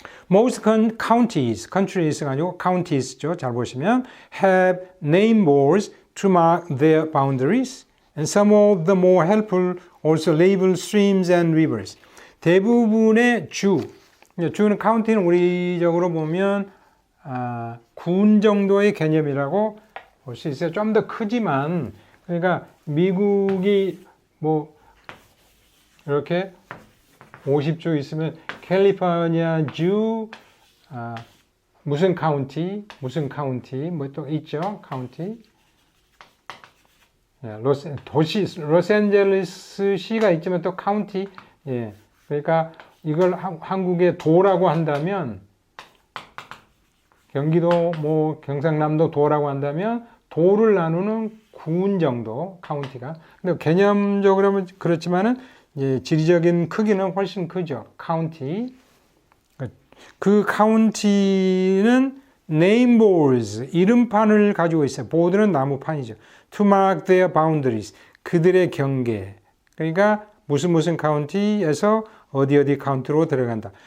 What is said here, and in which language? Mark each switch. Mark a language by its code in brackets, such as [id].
[en] Most countries [ko] 가 아니고 [en] counties죠. [ko] 잘 보시면 [en] have name boards to mark their boundaries and some of the more helpful also label streams and rivers. [ko] 대부분의 주는 카운티는 우리적으로 보면 군 정도의 개념이라고 볼 수 있어요. 좀 더 크지만 그러니까 미국이 뭐 이렇게 50주 있으면 캘리포니아 주 무슨 카운티 뭐 또 있죠. 카운티 로스앤젤레스 시가 있지만 또 카운티 그러니까 이걸 한국의 도라고 한다면 경기도 뭐 경상남도 도라고 한다면 도를 나누는 군 정도 카운티가. 근데 개념적으로는 그렇지만은 지리적인 크기는 훨씬 크죠. 카운티. 그 카운티는 [en] name boards [ko] 이름판을 가지고 있어요. 보드는 나무판이죠. [en] To mark their boundaries [ko] 그들의 경계. 그러니까 무슨 카운티에서 어디 카운티로 들어간다.